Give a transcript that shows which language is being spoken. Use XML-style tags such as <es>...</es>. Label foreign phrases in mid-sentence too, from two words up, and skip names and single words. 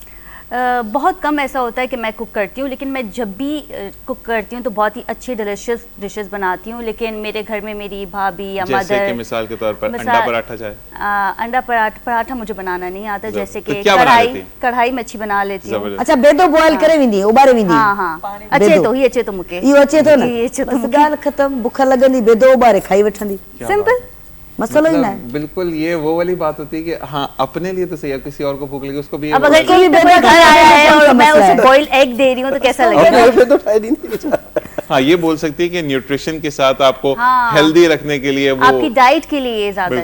<hi>बहुत कम ऐसा होता है कि मैं कुक करती हूँ, लेकिन मैं जब भी कुक करती हूँ तो बहुत ही अच्छी</hi> <en>delicious dishes</en> <hi>बनाती हूँ। लेकिन मेरे घर में मेरी भाभी या जैसे मदर, कि मिसाल के तौर पर अंडा पराठा चाहे? अंडा पराठा मुझे बनाना नहीं आता, जैसे तो कि क्या बना लेती हैं? कढ़ाई में अच्छी बना लेती हूँ। जबरदस्त।</hi> <sd>अच्छा बेदो बॉयल करे वेंदी, उबारे वेंदी? हाँ हाँ, अच्छे बेदो। तो ही अच्छे तो मुके इहो अचे थो न, ये अचे तो बस मुके। ॻाल्हि ख़तम। बुख लॻंदी बेदो उबारे खाई वठंदी, सिंपल। मसलो ही ना है।</sd> <hi>मतलब बिल्कुल ये वो वाली बात होती है कि हाँ अपने लिए तो सही है, किसी और को भूख लगी उसको भी अब ये अगर बोला कोई बेटा कोई घर आया है कौन सा और मैं मसला उसे है?</hi> <en>boiled egg</en> <hi>दे रही हूँ तो कैसा अपने लगेगा? घर पे तो उठाई नहीं बेचारा। जाए। हाँ ये बोल सकती है कि न्यूट्रिशन के साथ आपको हाँ। हेल्दी रखने के लिए वो आपकी डाइट के लिए ये ज्यादा</hi>